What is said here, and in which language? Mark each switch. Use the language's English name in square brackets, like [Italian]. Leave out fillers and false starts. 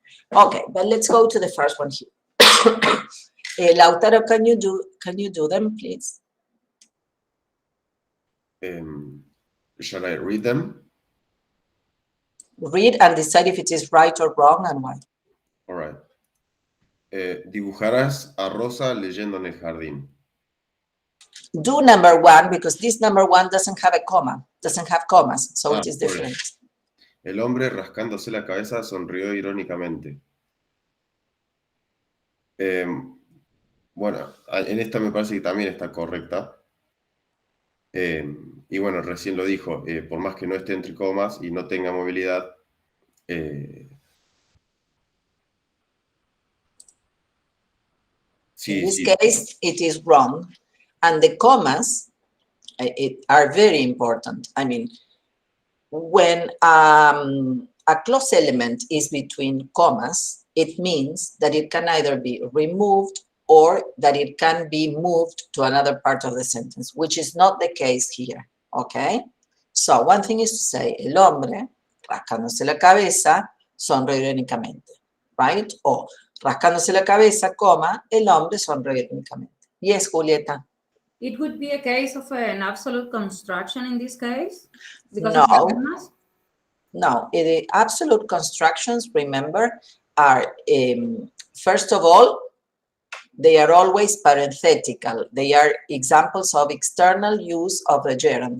[English] Okay, but let's go to the first one here. Lautaro, can you do them, please? Shall I read them? Read and decide if it is right or wrong and why. All right. [Spanish] Dibujarás a Rosa leyendo en el jardín. [English] Do number 1, because this number 1 doesn't have a comma, doesn't have commas, so it is different. [Spanish] El hombre rascándose la cabeza sonrió irónicamente. Bueno, en esta me parece que también está correcta. Y bueno, recién lo dijo, por más que no esté entre comas y no tenga movilidad, [English] in this case, it is wrong. And the commas are very important. I mean, when a clause element is between commas, it means that it can either be removed or that it can be moved to another part of the sentence, which is not the case here, okay? So one thing is to say, [Spanish] el hombre, rascándose la cabeza, sonrió irónicamente, [English] right? [Spanish] O rascándose la cabeza, coma, el hombre sonrió irónicamente. [English] Yes, Julieta. It would be a case of an absolute construction in this case? Because No, the absolute constructions, remember, are, first of all, they are always parenthetical. They are examples of external use of the gerund.